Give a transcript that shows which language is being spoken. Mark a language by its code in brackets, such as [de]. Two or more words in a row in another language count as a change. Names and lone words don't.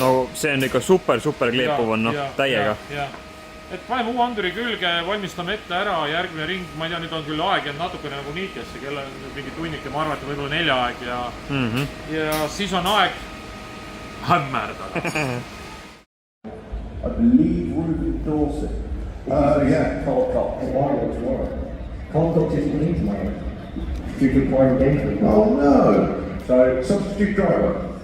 [et] No see on ikka super kleepuv on, täiega. Et paneme uue anduri külge, valmistame ette ära, järgmine ring, ma ei tea, nüüd on küll aeg jäänud natukene nagu niitesse, kell on mingi tunnike, ma arvan, et võib-olla 4 aeg ja siis on aeg hämmerdada. [en] I believe Rupert Dawson. Yeah. Tomorrow. Contact is in tomorrow. Due to prior engagement. Oh no. So substitute driver.